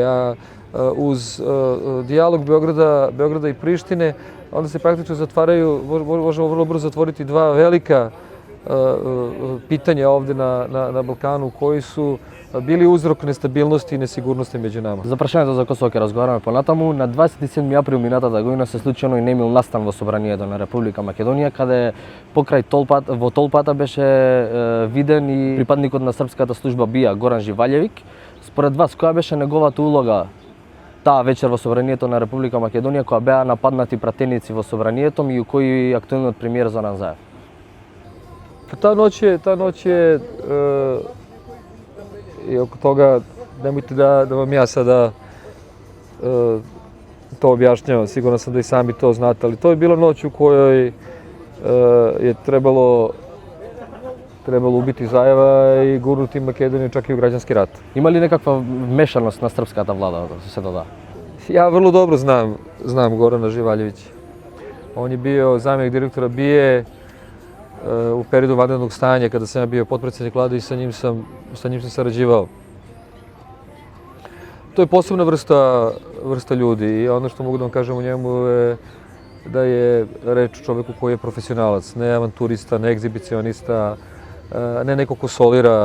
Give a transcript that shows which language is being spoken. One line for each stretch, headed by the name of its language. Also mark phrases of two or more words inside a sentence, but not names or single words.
Serbian: Uz dijalog Beograda i Prištine, onda se praktično možemo vrlo brzo zatvoriti dva velika pitanja ovde na Balkanu koji su bili uzrok nestabilnosti i несигурности među nama.
Macedonian: За прашањето за Косово ќе разговараме понатаму. На 27 април минатата година се случи оној немил настан во собранието на Република Македонија, каде покрај во толпата беше виден и припадникот на српската служба БИА Горан Живаљевик. Според вас, која беше неговата улога таа вечер во собранието на Република Македонија, која беа нападнати пратеници во собранието и кој актуелниот премиер Зоран Заев?
Serbian: Ta noć je i oko toga nemojte da vam ja sada to objašnjavam, siguran sam da i sami to znate, ali to je bila noć u kojoj je trebalo ubiti Zaeva i gurnuti Makedoniju čak i u građanski rat.
Macedonian: Има ли некаква вмешаност на српската влада во се тоа?
Serbian: Ja vrlo dobro znam Gorana Živaljevića. On je bio zamjenik direktora BIA u periodu vanrednog stanja kada sam ja bio potpredsjednik vlade i sa njim sam sarađivao. To je posebna vrsta ljudi i ono što mogu da vam kažem o njemu je da je reč o čoveku koji je profesionalac, ne avanturista, ne egzibicionista, ne neko ko solira.